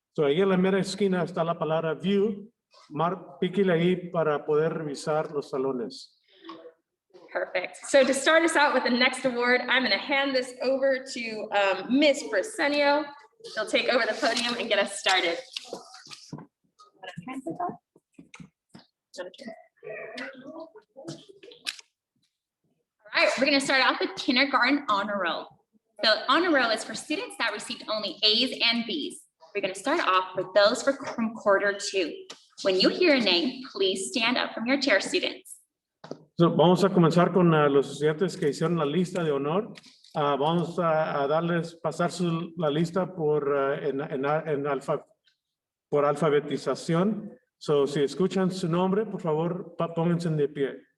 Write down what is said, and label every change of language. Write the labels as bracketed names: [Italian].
[Spanish] So ahí en la mera esquina está la palabra view, píquele ahí para poder revisar los salones. [English] Perfect. So to start us out with the next award, I'm going to hand this over to Ms. Presenio. She'll take over the podium and get us started. All right, we're going to start off with kindergarten honor roll. The honor roll is for students that received only A's and B's. We're going to start off with those from Q2. When you hear a name, please stand up from your chair, students. [Spanish] So, vamos a comenzar con los estudiantes que hicieron la lista de honor. Vamos a darles pasar la lista por alfabetización. So, si escuchan su nombre, por favor, pónganse de pie.